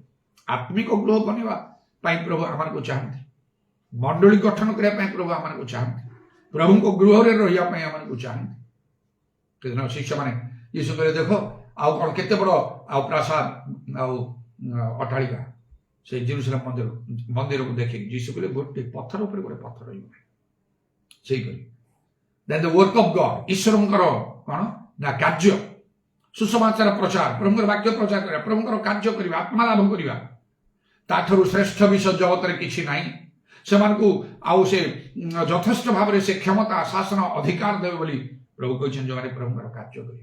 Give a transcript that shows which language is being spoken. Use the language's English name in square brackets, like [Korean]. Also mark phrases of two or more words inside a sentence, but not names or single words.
[Odia] ଆତ୍ମିକ ଗୃହ ବନେଇବା ପାଇଁ ପ୍ରଭୁ ଆମକୁ ଚାହାନ୍ତି, ମଣ୍ଡଳୀ ଗଠନ କରିବା ପାଇଁ ପ୍ରଭୁ ଆମକୁ ଚାହାନ୍ତି, ପ୍ରଭୁଙ୍କ ଗୃହରେ ରହିବା ପାଇଁ ଆମକୁ ଚାହାନ୍ତି। ସେଦିନ ଶିଷ୍ୟମାନେ ଯୀଶୁ କହିଲେ, ଦେଖ ଆଉ କଣ କେତେ ବଡ ଆଉ ପ୍ରାସାଦ ଆଉ ଅଟ୍ଟାଳିକା। ସେ ଜେରୁସାଲେମ ମନ୍ଦିରକୁ ଦେଖିକି ଯୀଶୁ କହିଲେ, ଗୋଟେ ପଥର ଉପରେ ଗୋଟେ ପଥର ରହିବ ନାହିଁ। [English] ସେଇପରି then the work of God, [Odia] ଈଶ୍ୱରଙ୍କର କଣ ନା କାର୍ଯ୍ୟ, ସୁସମାଚାର ପ୍ରଚାର, ପ୍ରଭୁଙ୍କର ବାକ୍ୟ ପ୍ରଚାର କରିବା, ପ୍ରଭୁଙ୍କର କାର୍ଯ୍ୟ କରିବା, ଆତ୍ମା ଲାଭ କରିବା, ତାଠାରୁ ଶ୍ରେଷ୍ଠ ବିଷୟ ଜଗତରେ କିଛି ନାହିଁ। ସେମାନଙ୍କୁ ଆଉ ସେ ଯଥେଷ୍ଟ ଭାବରେ ସେ କ୍ଷମତା, ଶାସନ, ଅଧିକାର ଦେବେ ବୋଲି ପ୍ରଭୁ କହିଛନ୍ତି, ଯେଉଁମାନେ ପ୍ରଭୁଙ୍କର କାର୍ଯ୍ୟ କରିବେ।